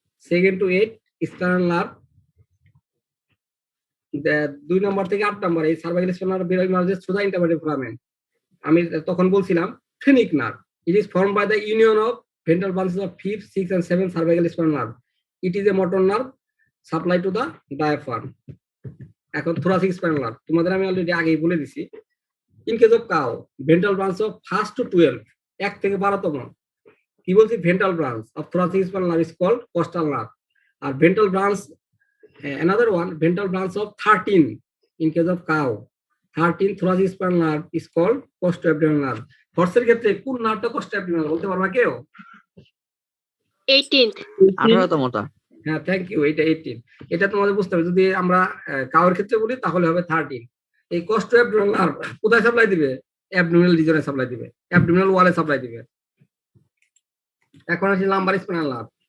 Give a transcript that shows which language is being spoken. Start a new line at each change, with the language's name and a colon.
English: 2 to 8 spinal nerve
Bangla: 2 নম্বর থেকে 8 নম্বর এই
English: Cervical spinal nerve emerges through the intervertebral foramen.
Bangla: আমি তখন বলছিলাম phrenic nerve.
English: It is formed by the union of ventral branches of 5th, 6th and 7th cervical spinal nerve. It is a motor nerve supply to the diaphragm.
Bangla: এখন thoracic spinal nerve তোমাদের আমি already আগেই বলে দিছি।
English: in case of cow, ventral branch of 1st to 12,
Bangla: 1 থেকে 12তম কি বলছি?
English: Ventral branch of thoracic spinal nerve is called costal nerve. আর ventral branch another one, ventral branch of 13 in case of cow, 13 thoracic spinal nerve is called costoabdominal nerve.
Bangla: হর্সের ক্ষেত্রে কোন নার্ভটা costoabdominal বলতে পারবা কেউ?
English: 18th।
Bangla: 18তমটা। হ্যাঁ,
English: Thank you.
Bangla: এটা 18। এটা তোমাদের বুঝতে হবে। যদি আমরা কাউর ক্ষেত্রে বলি তাহলে হবে 13। এই costoabdominal নার্ভ কোথায় সাপ্লাই দিবে? অ্যাবডোমিনাল রিজনে সাপ্লাই দিবে, অ্যাবডোমিনাল ওয়ালে সাপ্লাই দিবে। এখন আসি লাম্বার স্পাইনাল নার্ভ।